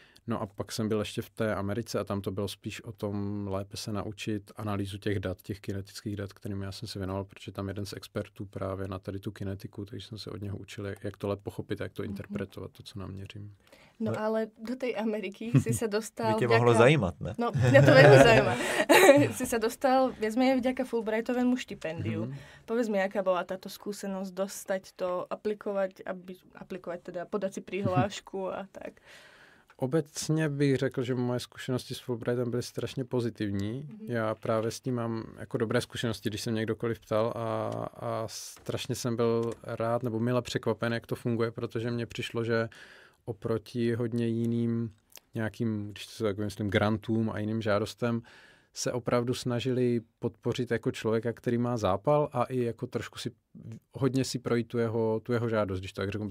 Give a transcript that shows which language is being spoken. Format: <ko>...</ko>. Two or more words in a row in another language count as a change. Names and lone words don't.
<cs>No a pak jsem byl ještě v té Americe a tam to bylo spíš o tom lépe se naučit analýzu těch dat, těch kinetických dat, kterými já jsem se věnoval, protože tam jeden z expertů právě na tady tu kinetiku, takže jsem se od něho učil, jak to lépe pochopit, jak to interpretovat, to, co naměřím.</cs> <sk>No ale do tej Ameriky si sa dostal...</sk> <cs>By tě mohlo zajímat, ne? No,</cs> <sk>mňa to veľmi zaujíma. Si sa dostal, viac menej vďaka Fulbrightovému štipendiu. Povedz mi, aká bola táto skúsenosť dostať to, aplikovať teda, podať si prihlášku a tak.</sk> <cs>Obecně bych řekl, že moje zkušenosti s Fulbrightem byly strašně pozitivní. Já právě s tím mám jako dobré zkušenosti, když se mě kdokoliv ptal a strašně jsem byl rád nebo mile překvapen, jak to funguje, protože mně přišlo, že oproti hodně jiným nějakým, když to tak myslím, grantům a jiným žádostem, se opravdu snažili podpořit jako člověka, který má zápal a i jako trošku hodně si projít tu jeho žádost, když to tak řeknu.</cs>